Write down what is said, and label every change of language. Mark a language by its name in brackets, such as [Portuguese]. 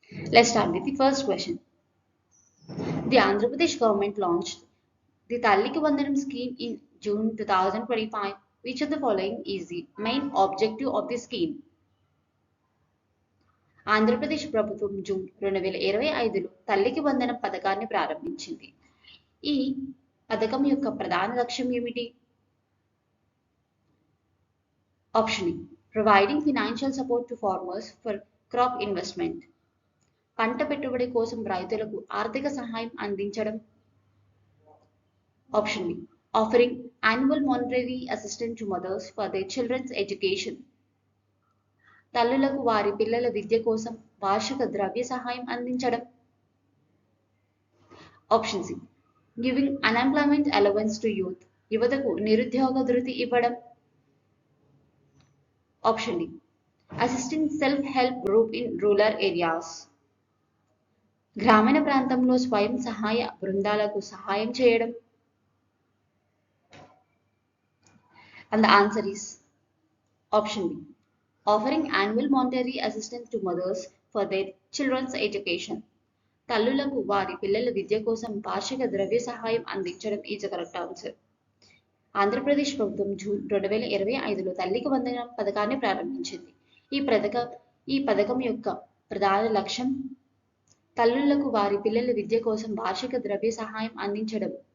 [English] Let's start with the first question. The Andhra Pradesh government launched the Talliki Vandanam scheme in June 2025. Which of the following is the main objective of the scheme? [Telugu] Andhra Pradesh ప్రభుత్వం June 2025లో తల్లికి వందనం పథకాన్ని ప్రారంభించింది. ఈ పథకం యొక్క ప్రధాన లక్ష్యం ఏమిటి? [English] Option A providing financial support to farmers for crop investment. [Telugu] పంట పెట్టుబడి కోసం రైతులకు ఆర్థిక సహాయం అందించడం. [English] Option B offering annual monetary assistance to mothers for their children's education. [Telugu] తల్లులకు వారి పిల్లల విద్య కోసం వార్షిక ద్రవ్య సహాయం అందించడం. [English] Option C giving unemployment allowance to youth. [Telugu] యువతకు నిరుద్యోగ భృతి ఇవ్వడం. [English] Option D assisting self help group in rural areas. [Telugu] గ్రామీణ ప్రాంతంలో స్వయం సహాయ బృందాలకు సహాయం చేయడం. [English] And the answer is option B. Offering annual monetary assistance to mothers for their children's education. [Telugu] తల్లులకు వారి పిల్లల విద్య కోసం వార్షిక ద్రవ్య సహాయం అందించడం [English] Is correct answer. [Telugu] ఆంధ్రప్రదేశ్ ప్రభుత్వం జూన్ 2025లో తల్లికి వందనం పథకాన్ని ప్రారంభించింది. ఈ పథకం యొక్క ప్రధాన లక్ష్యం తల్లులకు వారి పిల్లల విద్య కోసం వార్షిక ద్రవ్య సహాయం అందించడం.